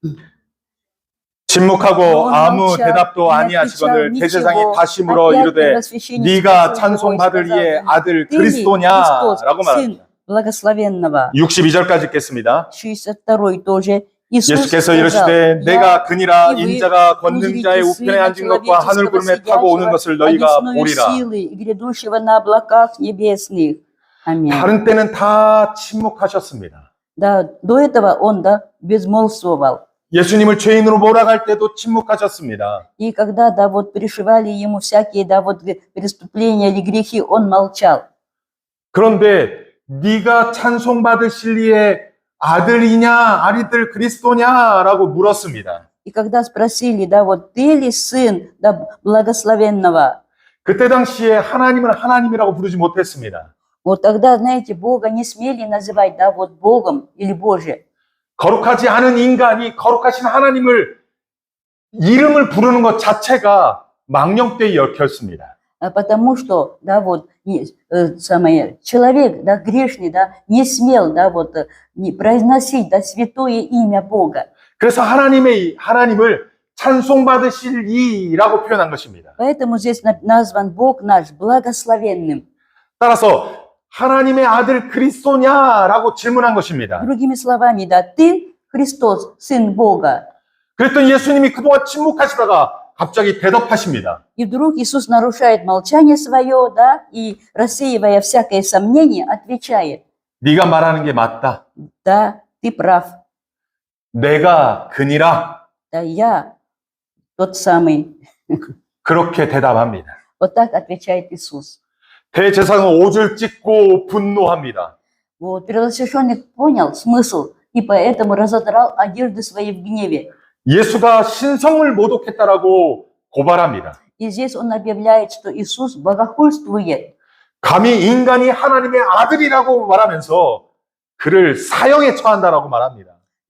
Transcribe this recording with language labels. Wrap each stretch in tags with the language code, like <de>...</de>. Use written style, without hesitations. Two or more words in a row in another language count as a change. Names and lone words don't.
<ko>침묵하고 아무 대답도 아니하시거늘 대제사장이 다시 물어 이르되 네가 찬송받을 이의 아들 그리스도냐라고 말합니다.</ko> <ru>благословенного.</ru> <ko>62절까지 읽겠습니다.</ko> <ru>62 тоже.</ru> <ko>예수께서 이르시되 내가 그니라 인자가 걷는 자의 우편에 앉은 것과 하늘 구름에 타고 오는 것을 너희가 보리라.</ko> <ru>грядущего на облаках небесных. Аминь.</ru> <ko>다른 때는 다 침묵하셨습니다.</ko> <ru>Да, до этого он, да, безмолвствовал.</ru> <ko>예수님을 죄인으로 몰아갈 때도 침묵하셨습니다.</ko> <ru>И когда, да, вот пришивали ему всякие, да, вот преступления или грехи, он молчал.</ru> <ko>그런데 네가 찬송받으실 이의 아들이냐, 아들 그리스도냐라고 물었습니다.</ko> <ru>И когда спросили, да, вот ты ли сын, да, благословенного?</ru> <ko>그때 당시에 하나님을 하나님이라고 부르지 못했습니다.</ko> <ru>Вот тогда, знаете, Бога не смели называть, да, вот Богом или Боже.</ru> <ko>거룩하지 않은 인간이 거룩하신 하나님을 이름을 부르는 것 자체가 망령되이 얽혔습니다.</ko> <ru>Потому что, да, вот, человек, да, грешный, да, не смел, да, вот, не произносить, да, святое имя Бога.</ru> <ko>그래서 하나님을 찬송받으실 이라고 표현한 것입니다.</ko> <ru>Поэтому здесь назван Бог наш благословенным.</ru> <ko>따라서 하나님의 아들 그리스도냐라고 질문한 것입니다.</ko> <ru>Другими словами, да, ты Христос, Сын Бога.</ru> <ko>그랬더니 예수님이 그동안 침묵하시다가 갑자기 대답하십니다.</ko> <ru>И вдруг Иисус нарушает молчание свое, да, и рассеивая всякое сомнение, отвечает.</ru> <ko>네가 말하는 게 맞다.</ko> <ru>Да, ты прав.</ru> <ko>내가 그니라.</ko> <ru>Да, я тот самый.</ru> <ko>그렇게 대답합니다.</ko> <ru>Вот так отвечает Иисус.</ru> <ko>대제사장은 옷을 찢고 분노합니다.</ko> <ru>Вот, первосвященник понял смысл и поэтому разодрал одежды свои в гневе.</ru> <ko>예수가 신성을 모독했다라고 고발합니다.</ko> <ru>И здесь он объявляет, что Иисус богохульствует.</ru> <ko>감히 인간이 하나님의 아들이라고 말하면서 그를 사형에 처한다라고 말합니다.</ko>